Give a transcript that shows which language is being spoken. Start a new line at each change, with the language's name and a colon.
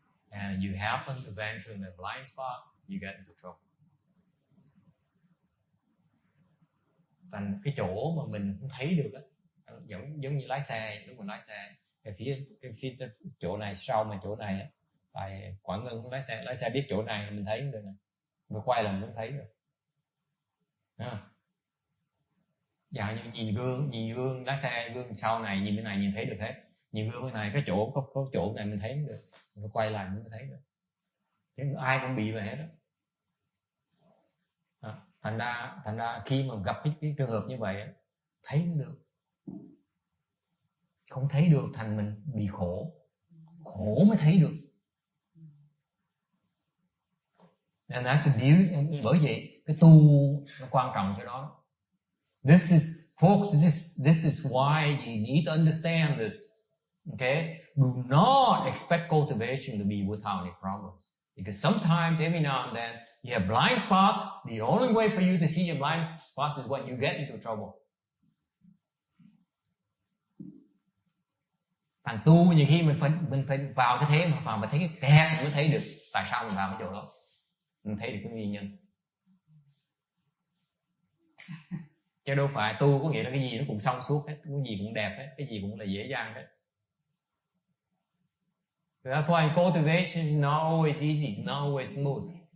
English: And you happen to venture in the blind spot, you get into trouble.
Vietnamese: Thành cái chỗ mà mình không thấy được á, giống như lái xe, lúc mình lái xe, phía chỗ này sau mà chỗ này á, tại Quảng Ngân không lái xe biết chỗ này mình thấy được này, mình quay là mình không thấy được. Dạ như nhìn gương lái xe, gương sau này nhìn cái này nhìn thấy được hết, nhìn gương cái này cái chỗ có chỗ này mình thấy không được, mình quay lại mình mới thấy được. Chứ ai cũng bị vậy hết đó. Thành ra khi mà gặp cái trường hợp như vậy thấy không được, không thấy được thành mình bị khổ mới thấy được.
English: And that's the beauty.
Vietnamese: Bởi vậy cái tu nó quan trọng cho đó.
English: This is why you need to understand this. Okay, do not expect cultivation to be without any problems, because sometimes every now and then you have blind spots. The only way for you to see your blind spots is when you get into trouble.
Vietnamese: Thành tu nhiều khi mình phải vào cái thế mà phải thấy cái kẹt mới thấy được tại sao mình vào cái chỗ đó, mình thấy được cái nguyên nhân. Chứ đâu phải tu có nghĩa là cái gì nó cũng xong suốt hết, cái gì cũng đẹp hết, cái gì cũng là dễ dàng hết.
English: So that's why cultivation is not always easy, it's not always smooth.